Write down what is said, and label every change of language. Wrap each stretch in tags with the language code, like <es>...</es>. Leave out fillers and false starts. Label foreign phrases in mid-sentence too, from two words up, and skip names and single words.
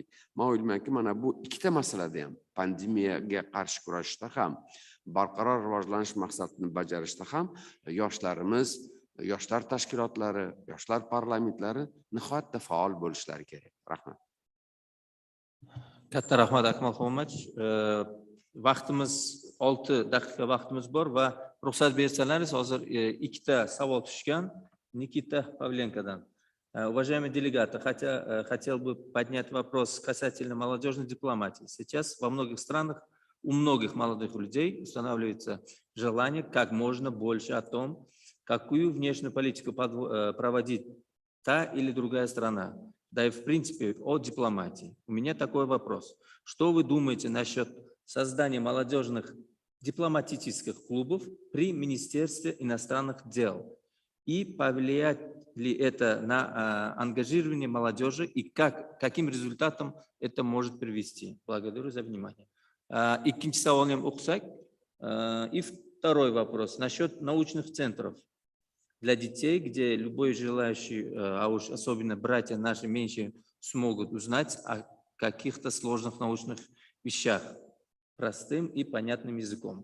<uz>Men o'ylaymanki, mana bu ikkita masalada ham, pandemiyaga qarshi kurashishda ham, barqaror rivojlanish maqsadini bajarishda ham yoshlarimiz, yoshlar tashkilotlari, yoshlar parlamentlari nihoyatda faol bo'lishlari kerak. Rahmat. Katta rahmat Akmal Xolmach. Vaqtimiz 6 daqiqa vaqtimiz bor va ruxsat bersangiz hozir ikkita savol tushgan Nikita Pavlenkodan.</uz> <ru>Уважаемые делегаты, хотел бы поднять вопрос касательно молодежной дипломатии. Сейчас во многих странах у многих молодых людей устанавливается желание как можно больше о том, какую внешнюю политику проводит та или другая страна, да и в принципе о дипломатии. У меня такой вопрос. Что вы думаете насчет создания молодежных дипломатических клубов при Министерстве иностранных дел? И повлияет ли это на ангажирование молодежи и каким результатом это может привести? Благодарю за внимание.</ru> <uz>Ikkinchi savolni ham o'qisak.</uz> <ru>И второй вопрос насчет научных центров для детей, где любой желающий, а уж особенно братья наши меньше, смогут узнать о каких-то сложных научных вещах простым и понятным языком.</ru>